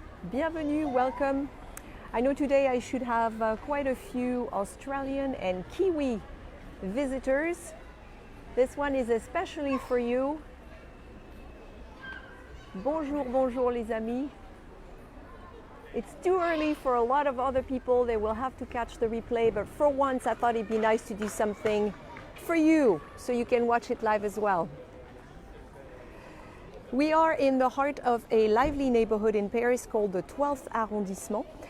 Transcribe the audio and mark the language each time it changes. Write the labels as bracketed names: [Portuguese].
[French] Bienvenue, [English] welcome. I know today I should have quite a few Australian and Kiwi visitors. This one is especially for you. [French] Bonjour, bonjour les amis. [English] It's too early for a lot of other people. They will have to catch the replay, but for once I thought it'd be nice to do something for you so you can watch it live as well. We are in the heart of a lively neighborhood in Paris called the 12th Arrondissement.